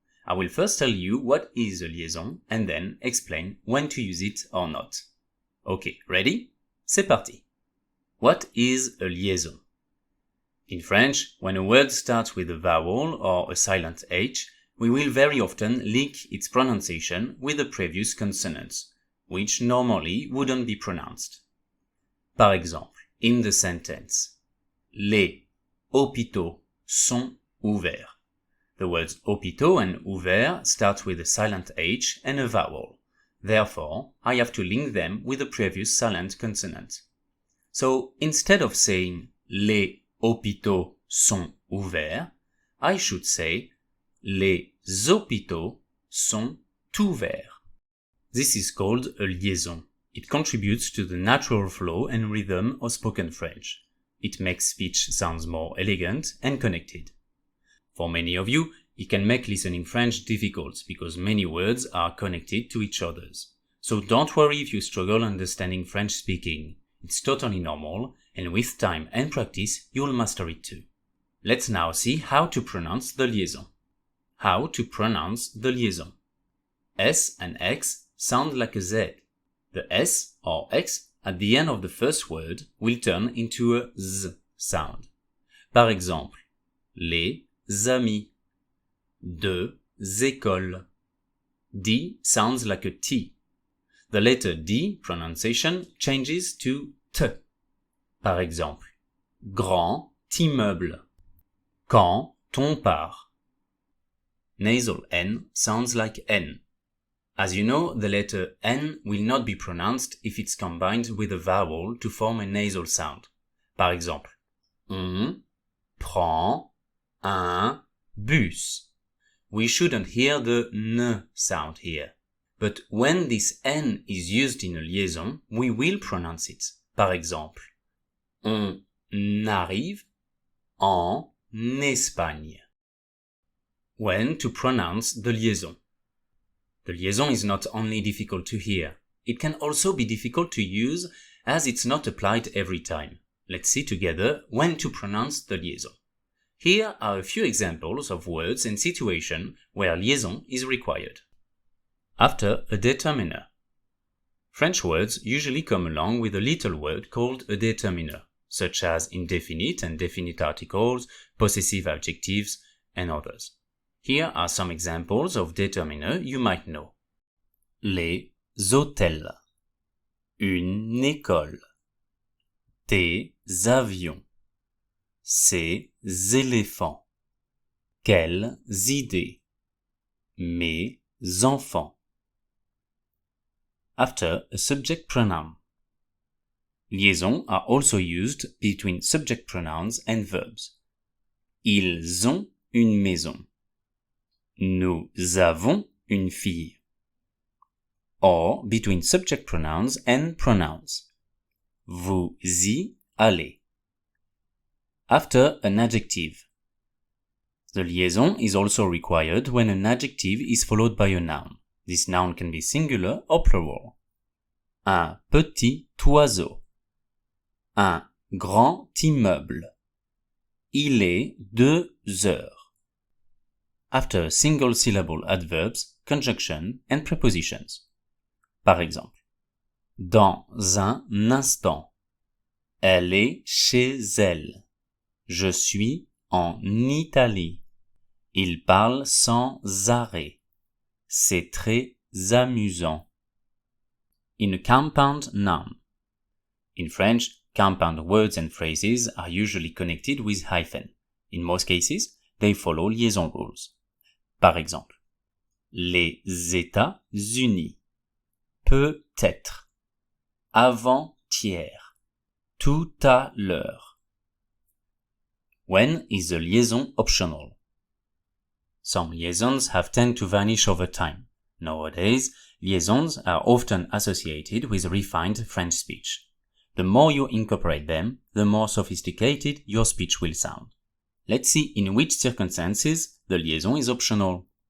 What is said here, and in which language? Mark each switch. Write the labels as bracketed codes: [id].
[en] I will first tell you what is a liaison and then explain when to use it or not. Ok, ready? [fr] C'est parti! [en] What is a liaison? In French, when a word starts with a vowel or a silent H, we will very often link its pronunciation with the previous consonants, which normally wouldn't be pronounced. [fr] Par exemple, [en] in the sentence, [fr] les hôpitaux sont ouverts. [en] The words hôpitaux and ouvert start with a silent H and a vowel. Therefore, I have to link them with the previous silent consonant. So, instead of saying [fr] les hôpitaux sont ouverts, [en] I should say les hôpitaux sont ouverts. This is called a liaison. It contributes to the natural flow and rhythm of spoken French. It makes speech sound more elegant and connected. For many of you, it can make listening French difficult because many words are connected to each other. So don't worry if you struggle understanding French speaking. It's totally normal, and with time and practice, you'll master it too. Let's now see how to pronounce the liaison. How to pronounce the liaison. S and X sound like a Z. The S or X at the end of the first word will turn into a Z sound. [fr] Par exemple, les amis, deux écoles. [en] D sounds like a T. The letter D pronunciation changes to T. [fr] Par exemple, grand immeuble. Quand on part. [en] Nasal N sounds like N. As you know, the letter N will not be pronounced if it's combined with a vowel to form a nasal sound. [fr] Par exemple, on prend un bus. [en] We shouldn't hear the N sound here. But when this N is used in a liaison, we will pronounce it. [fr] Par exemple, on arrive en Espagne. [en] When to pronounce the liaison. The liaison is not only difficult to hear, it can also be difficult to use as it's not applied every time. Let's see together when to pronounce the liaison. Here are a few examples of words and situations where liaison is required. After a determiner. French words usually come along with a little word called a determiner, such as indefinite and definite articles, possessive adjectives, and others. Here are some examples of determiner you might know. [fr] Les hôtels, une école, des avions, ces éléphants, quelles idées, mes enfants. [en] After a subject pronoun. Liaisons are also used between subject pronouns and verbs. [fr] Ils ont une maison. Nous avons une fille. [en] Or between subject pronouns and pronouns. [fr] Vous y allez. [en] After an adjective. The liaison is also required when an adjective is followed by a noun. This noun can be singular or plural. [fr] Un petit oiseau. Un grand immeuble. Il est 2 heures. [en] After single-syllable adverbs, conjunction and prepositions. [fr] Par exemple, dans un instant. Elle est chez elle. Je suis en Italie. Il parle sans arrêt. C'est très amusant. [en] In a compound noun. In French, compound words and phrases are usually connected with hyphen. In most cases, they follow liaison rules. [fr] Par exemple, les États-Unis, peut-être, avant-hier, tout à l'heure. [en] When is the liaison optional? Some liaisons have tend to vanish over time. Nowadays, liaisons are often associated with refined French speech. The more you incorporate them, the more sophisticated your speech will sound. Let's see in which circumstances the liaison is optional.